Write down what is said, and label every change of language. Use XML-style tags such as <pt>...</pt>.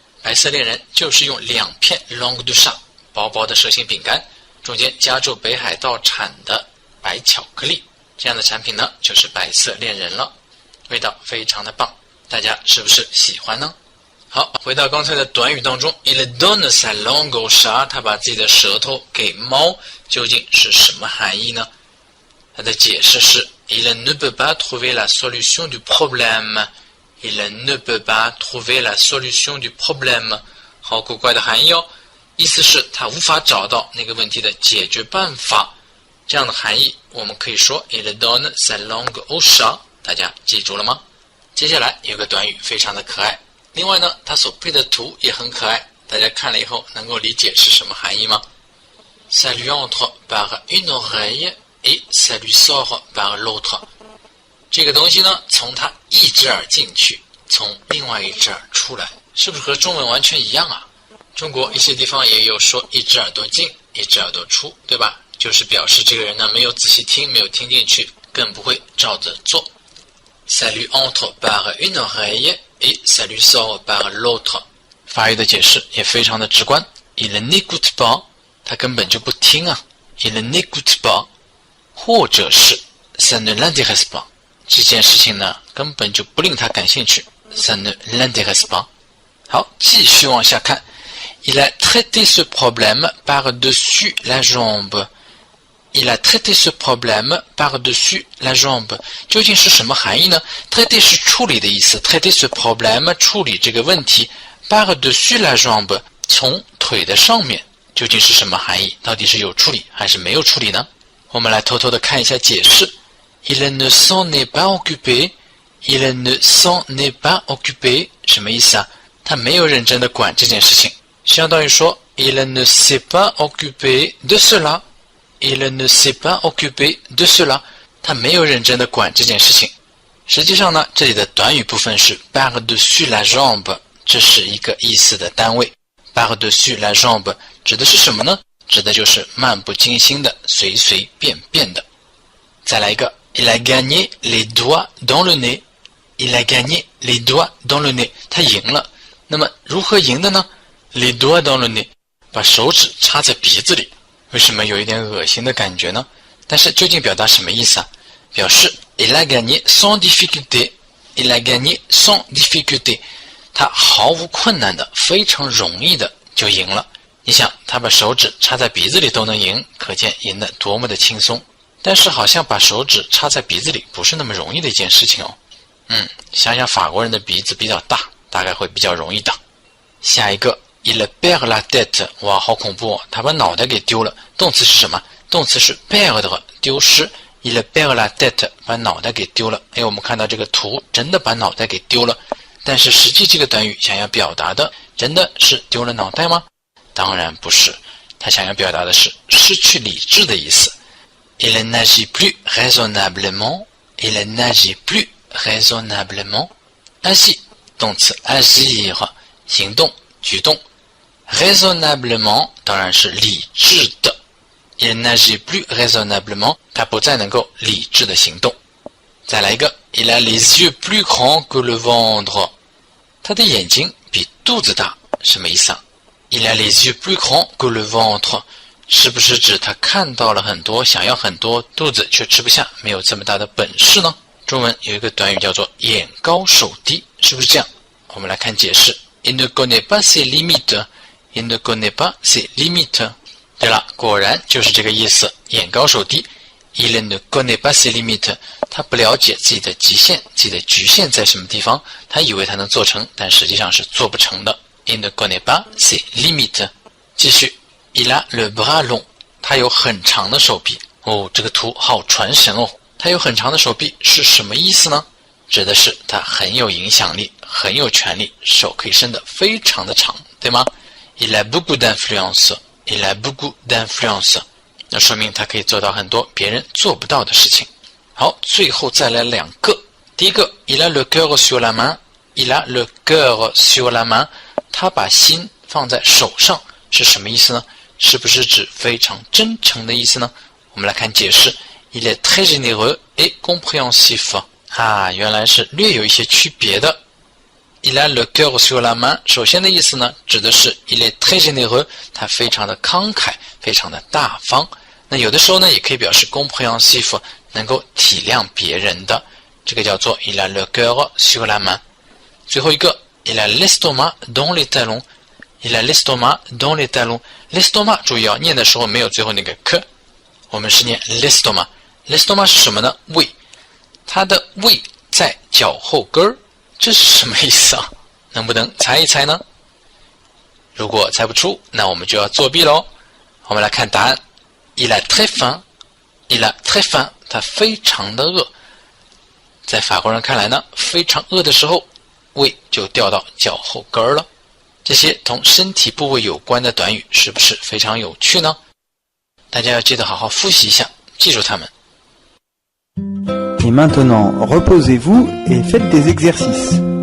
<zh>白色恋人就是用2片 langue de chat 薄薄的蛇形饼干，中间加州北海道产的白巧克力，这样的产品呢就是白色恋人了，味道非常的棒，大家是不是喜欢呢？好，回到刚才的短语当中</zh> <fr>Il donne sa langue au chat，</fr> <zh>他把自己的舌头给猫，究竟是什么含义呢？它的解释是</zh> <fr>Il ne peut pas trouver la solution du problème. Il ne peut pas trouver la solution du problème.</fr> <zh>好古怪的含义哦，意思是他无法找到那个问题的解决办法。这样的含义我们可以说</zh> <fr>Il donne sa langue au chat，</fr> <zh>大家记住了吗？接下来有个短语非常的可爱，另外呢它所配的图也很可爱，大家看了以后能够理解是什么含义吗？</zh> <fr>Ça lui entre par une oreille et ça lui sort par l'autre。</fr> <zh>这个东西呢从他一只耳进去，从另外一只耳出来，是不是和中文完全一样啊？中国一些地方也有说一只耳朵进一只耳朵出，对吧？就是表示这个人呢没有仔细听，没有听进去，更不会照着做。</zh> <fr>Ça lui entre par une oreille et ça lui sort par l'autre。</fr> <zh>法语的解释也非常的直观</zh> <fr>Il n'écoute pas，</fr> <zh>他根本就不听啊 Il n'écoute pas， 或者是</zh> <fr>Ça ne l'intéresse pas，</fr> <zh>这件事情呢根本就不令他感兴趣 Ça ne l'intéresse pas。好，继续往下看</zh> <fr>Il a traité ce problème par-dessus la jambe。 Il a traité ce problème par-dessus la jambe。</fr> <zh>究竟是什么含义呢？ traiter 是处理的意思，</zh> <fr>traiter ce problème</fr> <zh>处理这个问题，</zh> <fr>par-dessus la jambe</fr> <zh>从腿的上面，究竟是什么含义？到底是有处理还是没有处理呢？我们来偷偷的看一下解释</zh> <fr>il ne s'en est pas occupé, il ne s'en est pas occupé，</fr> <zh>什么意思啊？他没有认真的管这件事情，相当于说</zh> <fr>il ne s'est pas occupé de cela，</fr> <zh>il ne s'est pas occupé de cela， 他没有认真的管这件事情。实际上呢，这里的短语部分是</zh> <fr>par-dessus la jambe，</fr> <zh>这是一个意思的单位。</zh> <fr>par-dessus la jambe</fr> <zh>指的是什么呢？指的就是漫不经心的、随随便便的。再来一个</zh> <fr>il a gagné les doigts dans le nez， il a gagné les doigts dans le nez，</fr> <zh>他赢了。那么如何赢的呢？</zh> <fr>les doigts dans le nez，</fr> <zh>把手指插在鼻子里。为什么有一点恶心的感觉呢？但是究竟表达什么意思啊？表示</zh> <fr>il a gagné sans difficulté， il a gagné sans difficulté，</fr> <zh>他毫无困难的、非常容易的就赢了。你想，他把手指插在鼻子里都能赢，可见赢得多么的轻松。但是好像把手指插在鼻子里不是那么容易的一件事情哦。想想法国人的鼻子比较大，大概会比较容易的。下一个</zh> <fr>il perd la tête，</fr> <zh>哇，好恐怖哦，他把脑袋给丢了。动词是什么？动词是 perdre， 丢失。</zh> <fr>il perd la tête，</fr> <zh>把脑袋给丢了。我们看到这个图真的把脑袋给丢了，但是实际这个短语想要表达的真的是丢了脑袋吗？当然不是，他想要表达的是失去理智的意思。</zh> <fr>il n'agit plus raisonnablement， il n'agit plus raisonnablement。 agit 动词 agir</fr> <zh>行动举动， raisonnablement 当然是理智的。</zh> <fr>il n'agit plus raisonnablement，</fr> <zh>他不再能够理智的行动。再来一个</zh> <fr>il a les yeux plus grands que le ventre，</fr> <zh>他的眼睛比肚子大，什么意思啊？</zh> <fr>il a les yeux plus grands que le ventre，</fr> <zh>是不是指他看到了很多，想要很多，肚子却吃不下，没有这么大的本事呢？中文有一个短语叫做眼高手低，是不是这样？我们来看解释</zh> <fr>il ne connaît pas ses limites， il ne connaît pas ses limites。</fr> <zh>对了，果然就是这个意思，眼高手低。</zh> <fr>il ne connaît pas ses limites，</fr> <zh>他不了解自己的极限，自己的局限在什么地方，他以为他能做成，但实际上是做不成的。</zh> <fr>il ne connaît pas ses limites。</fr> <zh>继续</zh> <fr>il a le bras long，</fr> <zh>他有很长的手臂。这个图好传神哦，他有很长的手臂是什么意思呢？指的是他很有影响力，很有权力，手可以伸得非常的长，对吗？</zh> <fr>il a beaucoup d'influence，</fr> <zh>il a beaucoup d'influence， 那说明他可以做到很多别人做不到的事情。好，最后再来两个。第一个</zh> <fr>il a le cœur sur la main， il a le cœur sur la main，</fr> <zh>他把心放在手上是什么意思呢？是不是指非常真诚的意思呢？我们来看解释</zh> <fr>il est très généreux et compréhensif。</fr> <zh>原来是略有一些区别的。</zh> <fr>il a le cœur sur la main，</fr> <zh>首先的意思呢，指的是</zh> <fr>il est très généreux，</fr> <zh>他非常的慷慨，非常的大方。那有的时候呢，也可以表示 compréhensif， 能够体谅别人的，这个叫做</zh> <fr>il a le cœur sur la main。</fr> <zh>最后一个</zh> <fr>il a l'estomac dans les talons， il a l'estomac dans les talons。 l'estomac</fr> <zh>注意念的时候没有最后那个 k， 我们是念 l'estomac。l'estomac 是什么呢？胃，他的胃在脚后跟儿，这是什么意思啊？能不能猜一猜呢？如果猜不出，那我们就要作弊咯。我们来看答案</zh> <fr>il a très faim，</fr> <zh>il a très faim， 他非常的饿。在法国人看来呢，非常饿的时候，胃就掉到脚后跟了。这些同身体部位有关的短语是不是非常有趣呢？大家要记得好好复习一下，记住它们。</zh> <fr>Et maintenant, reposez-vous et faites des exercices.</fr>